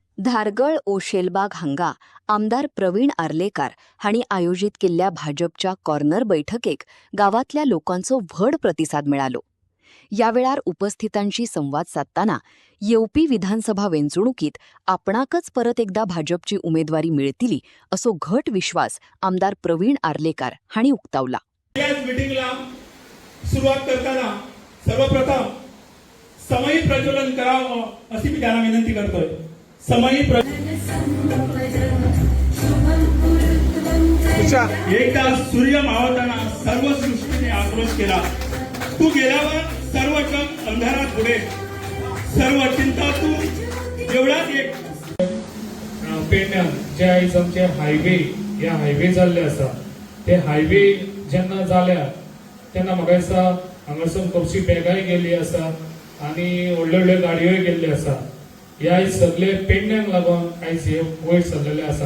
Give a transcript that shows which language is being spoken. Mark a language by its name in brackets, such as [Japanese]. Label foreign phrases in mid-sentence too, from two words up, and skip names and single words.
[Konkani] धारगळ ओशेलबाग हांगा आमदार प्रवीण आर्लेकार हांणी आयोजीत केल्ल्या भाजपच्या कॉर्नर बैठकेक गावातल्या लोकांचो व्हड प्रतिसाद मिळालो. या वेळार उपस्थितांशी संवाद साधताना येवपी विधानसभा वेंचणुकीत आपणाकच परत एकदा भाजपची उमेदवारी मिळतली असो घट विश्वास आमदार प्रवीण आर्लेकार हांणी उक्तावला. [Marathi] मीटिंगला सुरुवात करताना सर्वप्रथम समयी प्रज्वलन करावं अशी मी त्यांना विनंती करतोय. समयी एकदा सूर्य मावळताना सर्व सृष्टीने आक्रोश केला. तू गेल्यावर सर्व जग अंधारात बुडेल. सर्व चिंता तू एवढाच एक [Konkani] पेडण्यान जे आयज आमचे हायवे या हायवे जाल्ले आसा ते हायवे जेन्ना जाल्या तेन्ना म्हाका दिसता हांगासून खुबशी बॅगाय गेल्ली आसा आनी व्हडल्यो व्हडल्यो गाडयोय गेल्ल्यो आसा. हे आयज सगळे पेडण्यांक लागून आयज हे वयर सरलेले आसा.